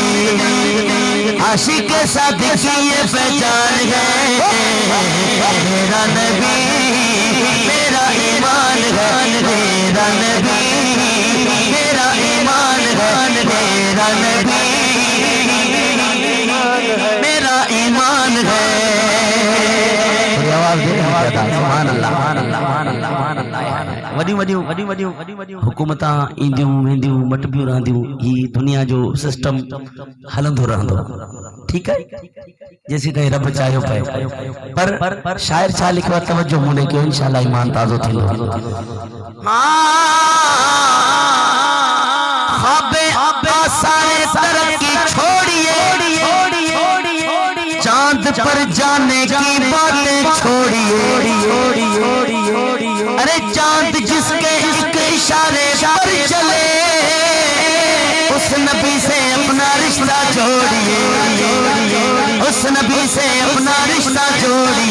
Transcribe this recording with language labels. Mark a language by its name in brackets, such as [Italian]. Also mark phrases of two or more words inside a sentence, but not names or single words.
[Urdu] عاشق کے ساتھ کی یہ پہچان ہے. میرا نبی میرا ایمان ہے، میرا نبی میرا ایمان ہے، میرا نبی میرا ایمان ہے. [Sindhi] वॾियूं हुकूमतां ईंदियूं वेंदियूं मटबियूं रहंदियूं, ही दुनिया जो सिस्टम हलंदो रहंदो, [Urdu] ٹھیک ہے، جیسے کہیں [Sindhi] रब चाहियो पए। पर शायर छा लिखो आहे, तवज्जो मूं कयो, इंशाअल्लाह ईमान ताज़ो थींदो। [Urdu] ترقی چھوڑیے، چاند پر جانے کی باتیں چھوڑیے. ارے چاند جس کے ایک اشارے پر چلے، اس نبی سے اپنا رشتہ جوڑیے، اس نبی سے اپنا رشتہ جوڑیے.